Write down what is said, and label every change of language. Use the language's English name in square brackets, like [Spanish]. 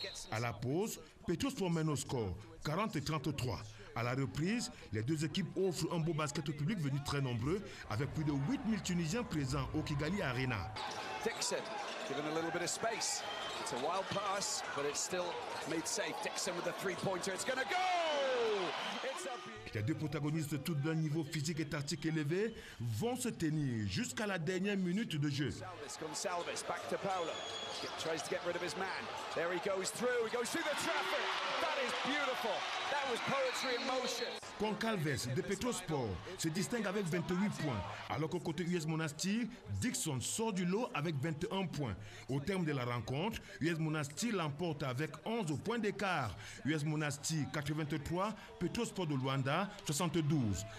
[French] À la pause, Petrosport mène au score 40-33. À la reprise, les deux équipes offrent un beau basket au public venu très nombreux avec plus de 8000 Tunisiens présents au Kigali Arena. [English] Dixon, given a little bit of space. It's a wild pass, but it's still made safe. Dixon with the three-pointer. It's going to go! It's a... [French] Les deux protagonistes, tous d'un niveau physique et tactique élevé, vont se tenir jusqu'à la dernière minute de jeu. [English] Gonçalves, back to Paolo. Tries to get rid of his man. There he goes through. He goes through the traffic. That is beautiful. That was poetry in motion. [French] Goncalves de Petrosport se distingue avec 28 points, alors qu'au côté US Monastir, Dixon sort du lot avec 21 points. Au terme de la rencontre, US Monastir l'emporte avec 11 points d'écart. US Monastir 83, Petrosport de Luanda 72.